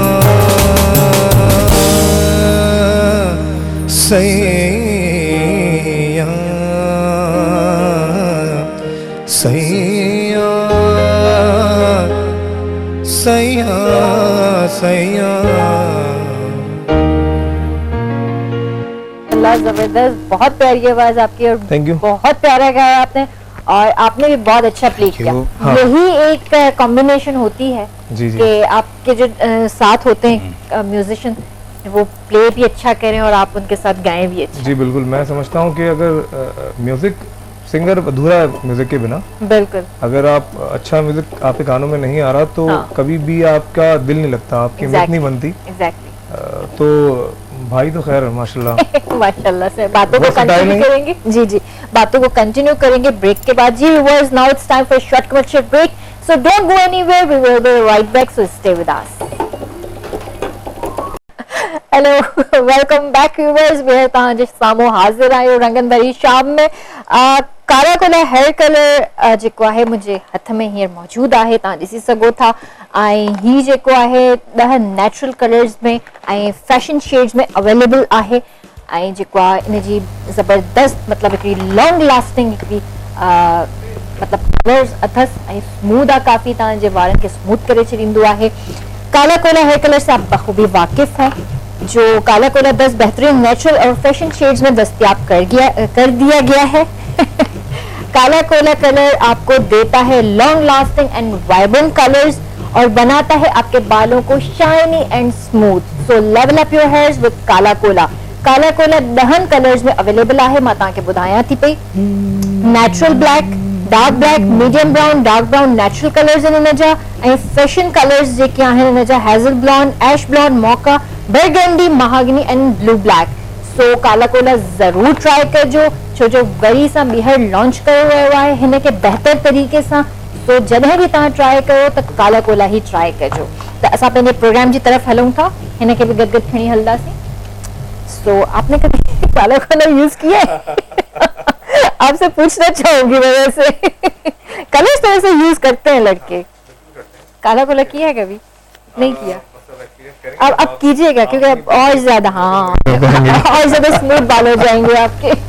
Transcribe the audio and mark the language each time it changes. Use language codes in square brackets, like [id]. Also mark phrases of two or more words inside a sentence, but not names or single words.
[ur] سیاں سیاں سیاں سیاں. اللہ, زبردست، بہت پیاری آواز آپ کی اور [en] Thank you. [ur] بہت پیارا گایا آپ نے اور آپ نے بھی بہت اچھا پلے کیا. ہاں. یہی ایک کامبینیشن ہوتی ہے جی جی. کہ آپ کے جو ساتھ ہوتے ہیں میوزیشن، وہ پلے بھی اچھا کریں اور آپ ان کے ساتھ گائیں بھی اچھا. جی بالکل، میں سمجھتا ہوں کہ اگر میوزک سنگر ادھورا ہے میوزک کے بغیر. بالکل. اگر آپ اچھا میوزک آپ کے کانوں میں نہیں آ رہا تو کبھی بھی آپ کا دل نہیں لگتا، آپ کی ہمت نہیں بنتی. ایگزیکٹلی. تو بھائی تو خیر ماشاءاللہ ماشاءاللہ سے باتوں کو کنٹینیو کریں گے۔ جی جی، باتوں کو کنٹینیو کریں گے بریک کے بعد. [en] जी viewers, now it's time for short commercial break, So don't go anywhere, we will be right back, so stay with us. Hello, welcome back viewers. [sd] मैं तव्हांजे साम्हूं हाज़िर आहियो रंगन भरी शाम में। कारा कोला हेयर कलर जेको आहे मुंहिंजे हथ में हींअर मौजूद आहे, तव्हां ॾिसी सघो था। ऐं ही जेको आहे 10 [en] natural colors [sd] में ऐं [en] fashion shades [sd] में अवेलेबल आहे। ऐं जेको आहे इन जी ज़बरदस्त मतिलबु हिकिड़ी [en] long lasting [sd] हिकिड़ी मतिलबु कलर्स अथसि ऐं स्मूथ आहे काफ़ी, तव्हांजे वारनि खे स्मूथ करे छॾींदो आहे। [ur] کالا کولا ہیئر کلر سے آپ بخوبی واقف ہیں، جو کالا کولا 10 بہترین نیچرل اور [en] fashion shades [ur] میں دستیاب کر دیا گیا ہے. کالا کولا کلر آپ کو دیتا ہے [en] long lasting and vibrant colors [ur] اور بناتا ہے آپ کے بالوں کو [en] shiny and smooth. So level up your hairs with Kala Kola. [ur] کالا کولا 10 کلرز میں اویلیبل ہے, [sd] मां तव्हांखे ॿुधायां थी पई। [en] natural black, dark black, medium brown, dark brown natural colors [sd] आहिनि इन जा, ऐं [en] fashion colors [sd] जेके आहिनि इन जा [en] hazel blonde, ash blonde, mocha, burgundy, mahogany and blue black. [sd] सो काला कोला ज़रूर ट्राई कजो, छो जो वरी सां ॿीहर लॉन्च कयो वियो आहे हिन खे बहितर तरीक़े सां। सो जॾहिं बि तव्हां ट्राई कयो त काला कोला ही ट्राई कजो। त असां पंहिंजे प्रोग्राम जी तरफ़ हलूं था, हिन खे बि गॾु गॾु खणी हलंदासीं। [ur] سو آپ نے کبھی کالا کولا یوز کیا ہے? آپ سے پوچھنا چاہوں گی میں ویسے۔ کلرز تو ایسے یوز کرتے ہیں لڑکے، کالا کولا کیا ہے کبھی? نہیں کیا. اب کیجیے گا کیونکہ اب اور زیادہ اور زیادہ سموتھ بال ہو جائیں گے آپ کے.